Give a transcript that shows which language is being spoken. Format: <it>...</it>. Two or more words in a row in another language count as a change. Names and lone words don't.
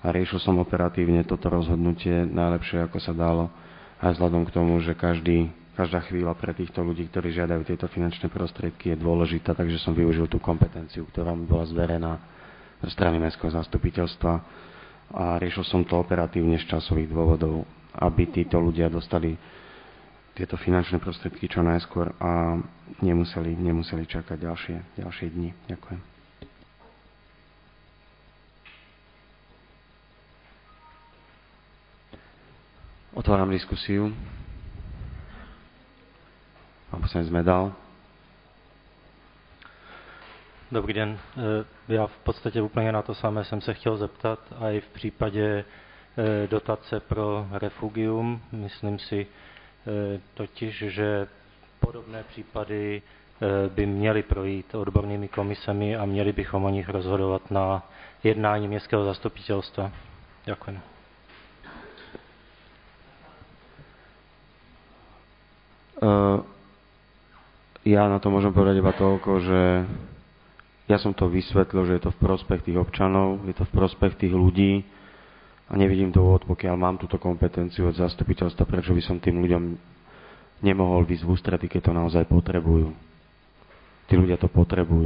<sk>riešil som operatívne toto rozhodnutie najlepšie, ako sa dalo, aj vzhľadom k tomu, že každá chvíľa pre týchto ľudí, ktorí žiadajú tieto finančné prostriedky, je dôležitá, takže som využil tú kompetenciu, ktorá mi bola zverená zo strany mestského zastupiteľstva a riešil som to operatívne z časových dôvodov, aby títo ľudia dostali tieto finančné prostriedky čo najskôr a nemuseli čakať ďalšie dni. Ďakujem. Otváram diskusiu. Pán poslanec Medal.</sk> <cs>Dobrý den. Já v podstatě úplně na to samé jsem se chtěl zeptat, a i v případě dotace pro refugium. Myslím si totiž, že podobné případy by měly projít odbornými komisemi a měli bychom o nich rozhodovat na jednání městského zastupitelstva. Děkuji.</cs> <sk>Ja na to môžem povedať iba toľko, že ja som to vysvetlil, že je to v prospech tých občanov, je to v prospech tých ľudí a nevidím dôvod, pokiaľ mám túto kompetenciu od zastupiteľstva, prečo by som tým ľuďom nemohol výsť v ústrety, keď to naozaj potrebujú. Tí ľudia to potrebujú.</sk>